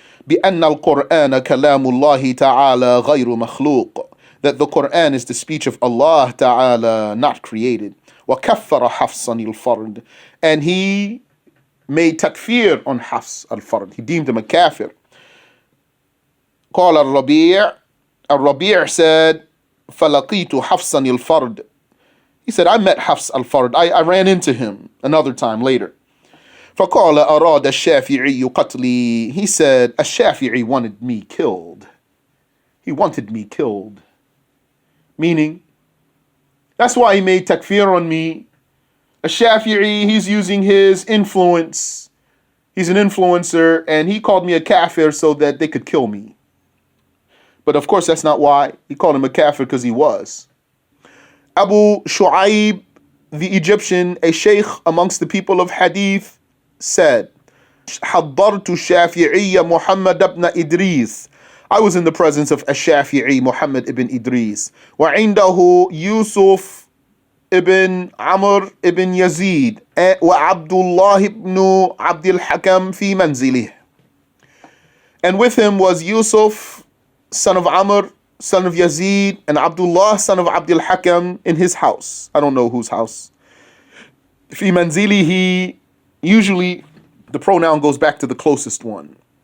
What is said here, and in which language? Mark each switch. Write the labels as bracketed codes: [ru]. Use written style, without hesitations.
[ar] بِأَنَّ الْقُرْآنَ كَلَامُ اللَّهِ تَعَالَى غَيْرُ مَخْلُوقٍ. [en] That the Quran is the speech of Allah Ta'ala, not created. [ar] وَكَفَّرَ حَفْصًا الْفَرْدِ. [en] And he made takfir on Hafs al-Fard. He deemed him a kafir. [ar] قال الربيع. [en] Al-Rabi' said, [ar] فَلَقِيتُ حَفْصًا الْفَرْدِ. [en] He said, I met Hafs al-Fard. I ran into him another time later. [ar] فَقَالَ أَرَادَ الشَّافِعِيُّ قَتْلِي. [en] He said, Ash-Shafi'i wanted me killed. He wanted me killed. Meaning, that's why he made takfir on me. Ash-Shafi'i, he's using his influence. He's an influencer, and he called me a kafir so that they could kill me. But of course, that's not why. He called him a kafir because he was. Abu Shu'aib, the Egyptian, a sheikh amongst the people of Hadith, said, [ar] حضرت الشافعي محمد بن إدريس. [en] I was in the presence of Ash-Shafi'i, Muhammad ibn Idris. [ar] وعنده يوسف ibn Amr ibn Yazid وعبد الله ibn عبد الحكم في منزله. [en] And with him was Yusuf, son of Amr, son of Yazid, and Abdullah, son of Abdul Hakam, in his house. I don't know whose house. [ar] في منزله, [en] usually the pronoun goes back to the closest one.